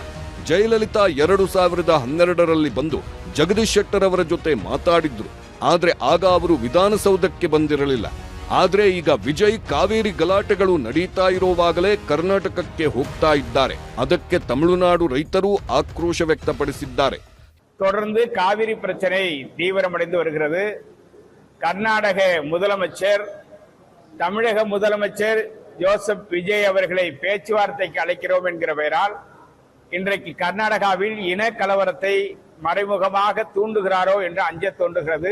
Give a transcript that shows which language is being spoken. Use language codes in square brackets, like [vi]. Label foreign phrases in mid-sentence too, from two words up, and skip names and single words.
[kn] ಜಯಲಲಿತಾ 2012ರಲ್ಲಿ ಬಂದು ಜಗದೀಶ್ ಶೆಟ್ಟರ್ ಅವರ ಜೊತೆ ಮಾತಾಡಿದ್ರು. ಆದ್ರೆ ಆಗ ಅವರು ವಿಧಾನಸೌಧಕ್ಕೆ ಬಂದಿರಲಿಲ್ಲ. ಆದ್ರೆ ಈಗ ವಿಜಯ್ ಕಾವೇರಿ ಗಲಾಟೆಗಳು ನಡೀತಾ ಇರುವಾಗಲೇ ಕರ್ನಾಟಕಕ್ಕೆ ಹೋಗ್ತಾ ಇದ್ದಾರೆ. ಅದಕ್ಕೆ ತಮಿಳುನಾಡು ರೈತರು ಆಕ್ರೋಶ ವ್ಯಕ್ತಪಡಿಸಿದ್ದಾರೆ. [ta] தொடர்ந்து காவிரி பிரச்சனை தீவிரமடைந்து வருகிறது. கர்நாடக முதலமைச்சர் தமிழக முதலமைச்சர் ஜோசப் விஜய் அவர்களை பேச்சுவார்த்தைக்கு அழைக்கிறோம் என்கிற பெயரால் இன்றைக்கு கர்நாடகாவில் இன கலவரத்தை மறைமுகமாக தூண்டுகிறாரோ என்று அஞ்ச தோன்றுகிறது.